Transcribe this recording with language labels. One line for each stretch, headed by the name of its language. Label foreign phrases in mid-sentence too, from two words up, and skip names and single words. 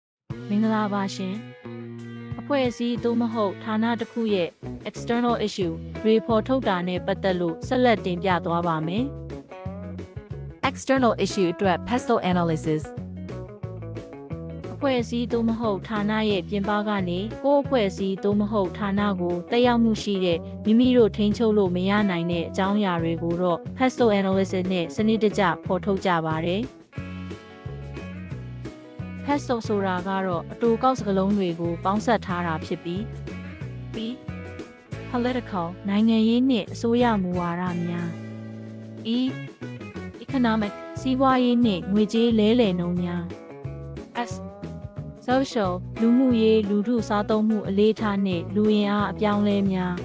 Burmese: မင်္ဂလာပါရှင်အဖွဲ့အစည်းသို့မဟုတ်ဌာနတစ်ခုရဲ့
English: external issue
Burmese: တွေဖော်ထုတ်တာနဲ့ပတ်သက်လို့ဆက်လက်တင်ပြသွားပါမယ်
English: External issue အတွက် pestle analysis
Burmese: အဖွဲ့အစည်းသို့မဟုတ်ဌာနရဲ့ပြင်ပကနေကိုယ့်အဖွဲ့အစည်းသို့မဟုတ်ဌာနကိုတက်ရောက်မှုရှိတဲ့မိမိတို့ထိန်းချုပ်လို့မရနိုင်တဲ့အကြောင်းအရာတွေကိုတော့
English: pestle analysis
Burmese: နဲ့စနစ်တကျဖော်ထုတ်ကြပါတယ်pestle ဆိုတာကတော့အတူကောက်စကားလုံးတွေကိုပေါင်းစပ်ထားတာဖြစ်ပြီး political နိုင်ငံရေးနှင့်အစိုးရမူဝါဒများ economic စီးပွားရေးနှင့်ငွေကြေးလဲလှယ်နှုန်းများ social လူမှုရေးလူထုစားသုံးမှုအလေးထားနှင့်လူအင်အားအပြောင်းလဲများ